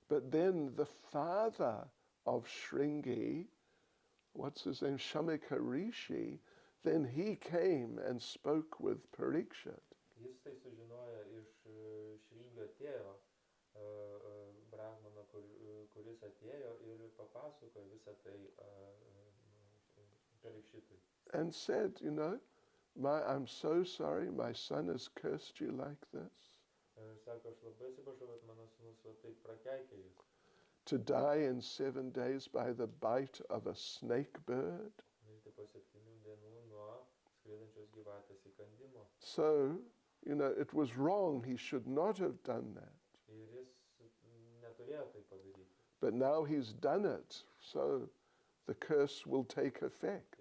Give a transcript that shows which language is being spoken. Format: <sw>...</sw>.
<en>But then the father of Shringi, what's his name, Shamika Rishi, then he came and spoke with Parikshit.</en> <lt>Jis tai sužinojo iš Šringio tėvo, Brahmano, kuris atėjo ir papasakojo visą tai Parikšitui.</lt> <en>And said, you know, I'm so sorry, my son has cursed you like this.</en> <lt>Ir sako, aš labai atsiprašau, bet mano sūnus va taip prakeikė jūs.</lt> <en>To die in 7 days by the bite of a snake bird.</en> <lt>Mirti po 7 dienų nuo skraidančios gyvatės įkandimo.</lt> <en>So, you know, it was wrong. He should not have done that.</en> <lt>Ir jis neturėjo tai padaryti.</lt> <en>But now he's done it, so the curse will take effect.</en>